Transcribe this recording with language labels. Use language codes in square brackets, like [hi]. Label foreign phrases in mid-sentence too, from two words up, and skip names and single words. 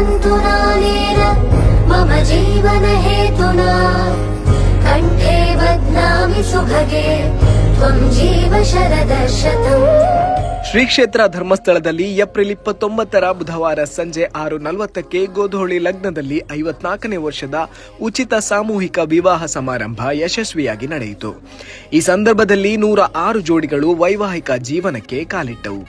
[sa] मम जीवन हेतुना कंठे बध्नामि सुभगे त्वं जीव शरदशतम्। [kn] ಶ್ರೀ ಕ್ಷೇತ್ರ ಧರ್ಮಸ್ಥಳದಲ್ಲಿ ಏಪ್ರಿಲ್ 29ರ ಬುಧವಾರ ಸಂಜೆ 6:40ಕ್ಕೆ ಗೋಧೋಳಿ ಲಗ್ನದಲ್ಲಿ 54ನೇ ವರ್ಷದ ಉಚಿತ ಸಾಮೂಹಿಕ ವಿವಾಹ ಸಮಾರಂಭ ಯಶಸ್ವಿಯಾಗಿ ನಡೆಯಿತು. ಈ ಸಂದರ್ಭದಲ್ಲಿ 106 ಜೋಡಿಗಳು ವೈವಾಹಿಕ ಜೀವನಕ್ಕೆ ಕಾಲಿಟ್ಟವು.